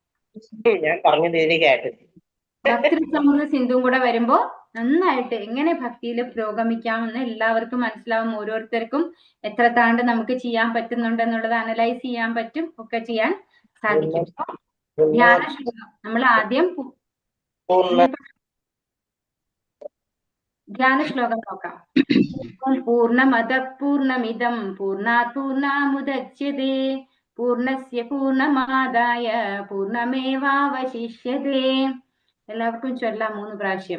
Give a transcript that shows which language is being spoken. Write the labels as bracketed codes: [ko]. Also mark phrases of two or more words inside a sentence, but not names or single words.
[ml] ഭക്തിസമൃദ്ധ സിന്ധുവും കൂടെ വരുമ്പോ നന്നായിട്ട് എങ്ങനെ ഭക്തിയിൽ പുരോഗമിക്കാമെന്ന് എല്ലാവർക്കും മനസ്സിലാവും. ഓരോരുത്തർക്കും എത്ര താണ്ട് നമുക്ക് ചെയ്യാൻ പറ്റുന്നുണ്ടെന്നുള്ളത് അനലൈസ് ചെയ്യാൻ പറ്റും, ഒക്കെ ചെയ്യാൻ സാധിക്കും. ധ്യാന ശ്ലോകം നമ്മൾ ആദ്യം ധ്യാന ശ്ലോകം നോക്കാം. [sa] പൂർണ്ണമദ പൂർണ്ണമിദം പൂർണ്ണാത് പൂർണ്ണമുദച്യതേ പൂർണ്ണസ്യ പൂർണ്ണമാദായ പൂർണ്ണമേവാവശിഷ്യതേ. [ml] എല്ലാവർക്കും ചൊല്ലാം 3 പ്രാവശ്യം.